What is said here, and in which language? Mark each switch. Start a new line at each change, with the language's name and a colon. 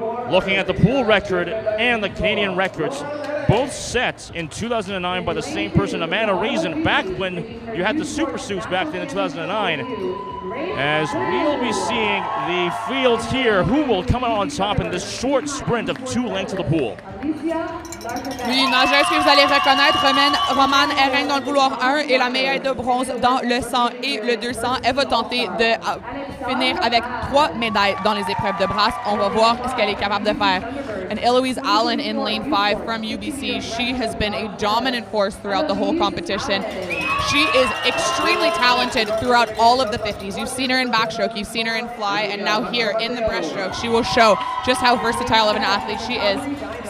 English: Looking at the pool record and the Canadian records, both set in 2009 by the same person, Amanda Reason, back when you had the super suits back then in 2009. As we'll be seeing the fields here, who will come out on top in this short sprint of 2 lengths of the pool.
French: Oui, une nageuse que vous allez reconnaître, Romane Herring dans le couloir 1 et la médaille de bronze dans le 100 et le 200. Elle va tenter de finir avec 3 médailles dans les épreuves de brasse. On va voir ce qu'elle est capable de faire.
English: And Eloise Allen in lane 5 from UBC, she has been a dominant force throughout the whole competition. She is extremely talented throughout all of the 50s. You've seen her in backstroke, you've seen her in fly, and now here in the breaststroke, she will show just how versatile of an athlete she is.